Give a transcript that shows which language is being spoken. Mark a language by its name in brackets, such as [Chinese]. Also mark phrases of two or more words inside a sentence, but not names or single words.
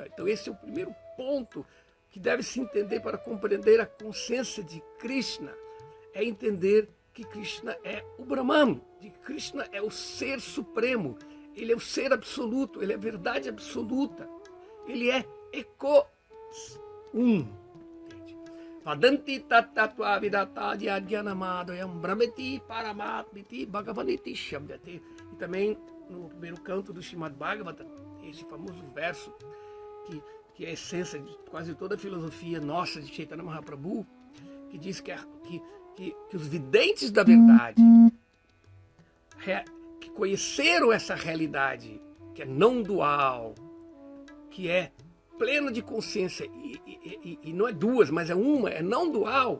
[Portuguese] Então, esse é o primeiro ponto que deve se entender para compreender a consciência de Krishna. É entender que Krishna é o Brahman, que Krishna é o ser supremo, ele é o ser absoluto, ele é a verdade absoluta, ele é um. [Sanskrit] वदन्ति ततत्व विदतदि अध्यानमदयम् ब्रह्मेति परमात्मिति भगवनिति शब्दति. [Portuguese] E também no primeiro canto do Srimad Bhagavatam, esse famoso verso que é a essência de quase toda a filosofia nossa de Chaitanya Mahaprabhu, que diz que os videntes da verdade, que conheceram essa realidade, que é não dual, que é plena de consciência, e não é duas, mas é uma, é não dual.